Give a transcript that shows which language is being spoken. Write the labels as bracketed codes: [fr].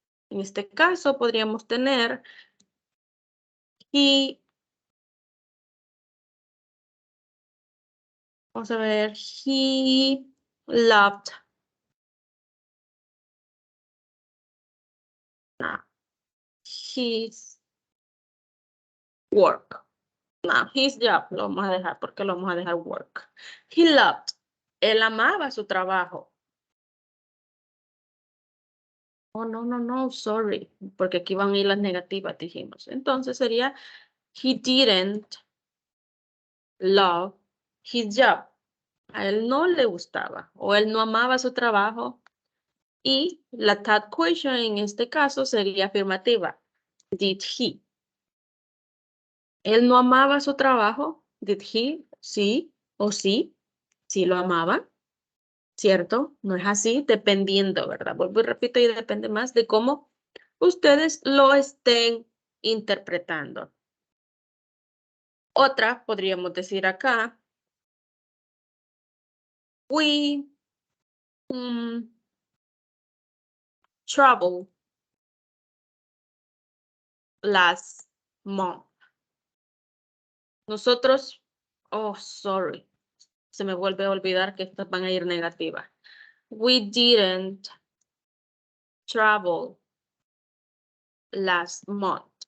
[es] En este caso podríamos tener vamos a ver, [en] he loved his work. [es] No, [en] his job, [es] lo vamos a dejar porque lo vamos a dejar work. [en] He loved. [es] Él amaba su trabajo. Oh, no, no, no, sorry, porque aquí van a ir las negativas, dijimos. Entonces sería, [en] he didn't love his job. [es] A él no le gustaba o él no amaba su trabajo. Y la [en] third question [es] en este caso sería afirmativa. [en] Did he? [es] Él no amaba su trabajo. [en] Did he? [es] Sí o sí. Sí lo amaba, ¿cierto? No es así, dependiendo, ¿verdad? Vuelvo y repito, y depende más de cómo ustedes lo estén interpretando. Otra, podríamos decir acá, [en] we traveled last month. [es] Nosotros, oh, sorry, se me vuelve a olvidar que estas van a ir negativas. [en] We didn't travel last month.